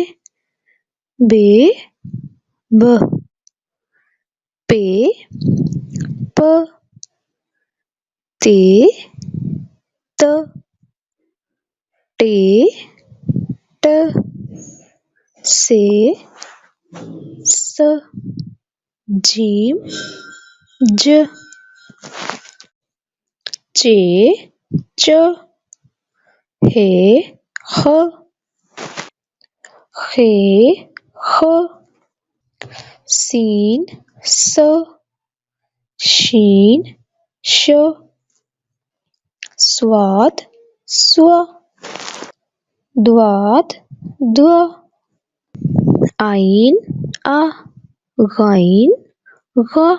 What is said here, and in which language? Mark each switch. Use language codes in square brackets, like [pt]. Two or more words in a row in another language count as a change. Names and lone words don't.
[ur] بے، ب، پے، پ، تے، ت، ٹے، ٹ، سے، س، جیم، ج، چے، چ، ہے، خ، خے، خ، سین، س، شین، ش، صاد، ص، ضاد، ض، عین، ع، غین، غ،